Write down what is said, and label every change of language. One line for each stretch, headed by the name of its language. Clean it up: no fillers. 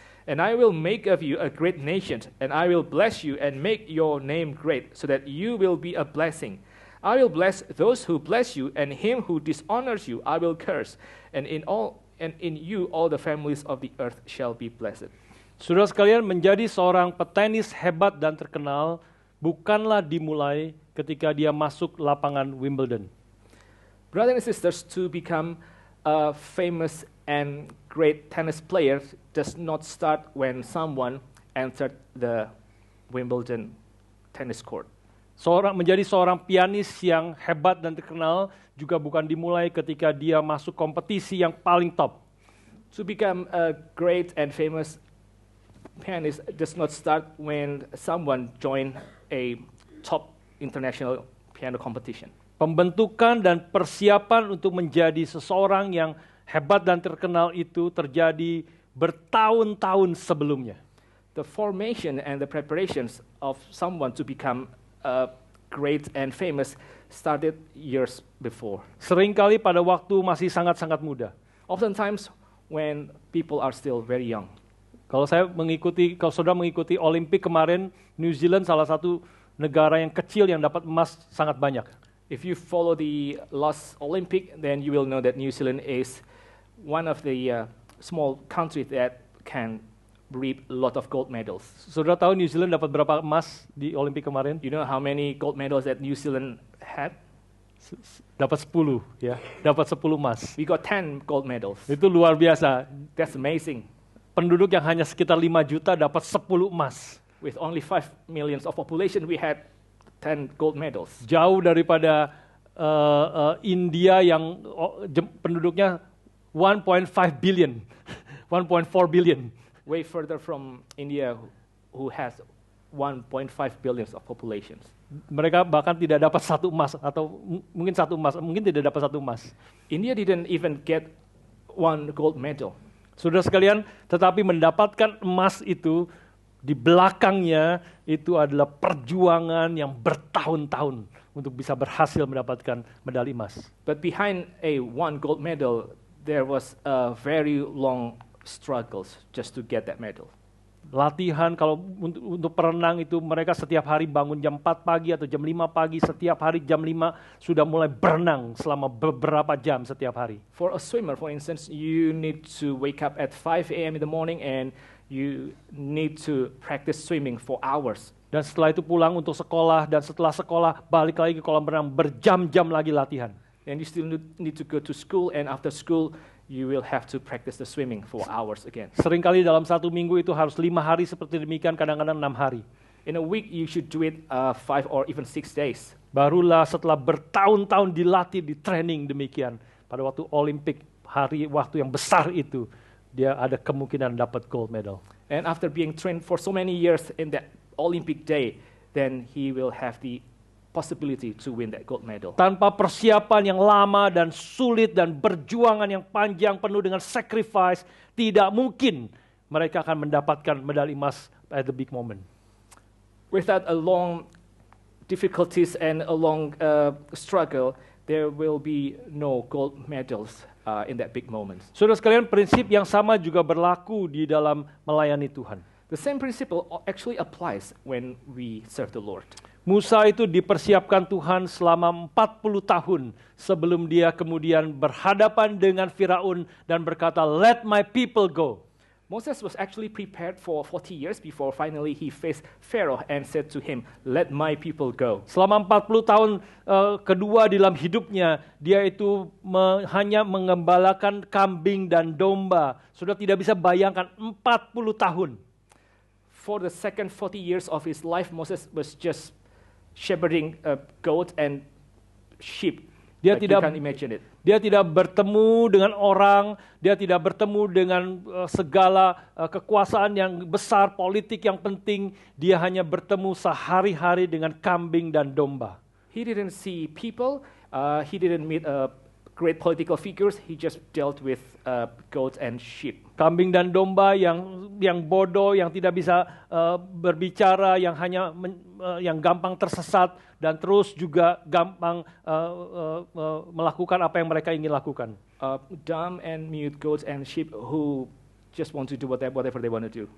English: And I will make of you a great nation, and I will bless you and make your name great, so that you will be a blessing. I will bless those who bless you, and him who dishonors you I will curse. And in you all the families of the earth shall be blessed."
Indonesian: Saudara sekalian, menjadi seorang petenis hebat dan terkenal bukanlah dimulai ketika dia masuk lapangan Wimbledon.
English: Brothers and sisters, to become a famous and great tennis player does not start when someone entered the Wimbledon tennis court.
Indonesian: Menjadi seorang pianis yang hebat dan terkenal juga bukan dimulai ketika dia masuk kompetisi yang paling top.
English: To become a great and famous pianist does not start when someone join a top international piano competition.
Indonesian: Pembentukan dan persiapan untuk menjadi seseorang yang hebat dan terkenal itu terjadi bertahun-tahun sebelumnya.
English: The formation and the preparations of someone to become great and famous started years before.
Indonesian: Seringkali pada waktu masih sangat-sangat muda.
English: Oftentimes when people are still very young.
Indonesian: Kalau saudara mengikuti Olimpik kemarin, New Zealand salah satu negara yang kecil yang dapat emas sangat banyak.
English: If you follow the last Olympic, then you will know that New Zealand is one of the small countries that can reap a lot of gold medals.
Indonesian: Saudara tahu New Zealand dapat berapa emas di Olimpik kemarin?
English: You know how many gold medals that New Zealand had?
Indonesian: Dapat 10, ya. Dapat 10 emas.
English: We got 10 gold medals.
Indonesian: Itu luar biasa.
English: That's amazing.
Indonesian: Penduduk yang hanya sekitar 5 juta dapat 10 emas.
English: With only 5 million of population, we had 10 gold medals.
Indonesian: Jauh daripada India yang penduduknya 1.5 billion, 1.4 billion.
English: Way further from India, who has 1.5 billion of populations.
Indonesian: Mereka bahkan tidak dapat 1 emas atau mungkin 1 emas, mungkin tidak dapat 1 emas.
English: India didn't even get 1 gold medal.
Indonesian: Saudara sekalian, tetapi mendapatkan emas itu di belakangnya itu adalah perjuangan yang bertahun-tahun untuk bisa berhasil mendapatkan medali emas.
English: But behind a 1 gold medal, there was a very long struggles just to get that medal.
Indonesian: Latihan kalau untuk perenang itu mereka setiap hari bangun jam 4 pagi atau jam 5 pagi, setiap hari jam 5 sudah mulai berenang selama beberapa jam setiap hari.
English: For a swimmer, for instance, you need to wake up at 5 a.m. in the morning and you need to practice swimming for hours.
Indonesian: Dan setelah itu pulang untuk sekolah, dan setelah sekolah balik lagi ke kolam renang, berjam-jam lagi latihan.
English: And you still need to go to school, and after school you will have to practice the swimming for hours again.
Indonesian: Seringkali dalam 1 minggu itu harus 5 hari seperti demikian, kadang-kadang 6 hari.
English: In a week you should do it 5 or even 6 days.
Indonesian: Barulah setelah bertahun-tahun dilatih, di training demikian, pada waktu Olimpik, waktu yang besar itu, dia ada kemungkinan dapat gold medal.
English: And after being trained for so many years in that Olympic day, then he will have the possibility to win that gold medal.
Indonesian: Tanpa persiapan yang lama dan sulit dan perjuangan yang panjang penuh dengan sacrifice, tidak mungkin mereka akan mendapatkan medali emas
English: at the big moment. without a long difficulties and a long struggle, there will be no gold medals in that big moment.
Indonesian: Saudara sekalian, prinsip yang sama juga berlaku di dalam melayani Tuhan.
English: The same principle actually applies when we serve the Lord.
Indonesian: Musa itu dipersiapkan Tuhan selama 40 tahun sebelum dia kemudian berhadapan dengan Firaun dan berkata,
English: "Let my people go." Moses was actually prepared for 40 years before finally he faced Pharaoh and said to him, "Let my people go."
Indonesian: Selama 40 tahun kedua dalam hidupnya, dia itu hanya mengembalakan kambing dan domba. Sudah tidak bisa bayangkan 40 tahun.
English: For the second 40 years of his life, Moses was just shepherding goats and sheep.
Indonesian: Dia
English: Like,
Indonesian: tidak
English: you can't imagine it.
Indonesian: Dia tidak bertemu dengan orang, dia tidak bertemu dengan segala kekuasaan yang besar, politik yang penting. Dia hanya bertemu sehari-hari dengan kambing dan domba.
English: He didn't see people, he didn't meet great political figures, he just dealt with goats and sheep.
Indonesian: Kambing dan domba yang bodoh, yang tidak bisa berbicara, yang hanya yang gampang tersesat dan terus juga gampang melakukan apa yang mereka ingin lakukan.
English: Dumb and mute goats and sheep who just want to do whatever they want to do.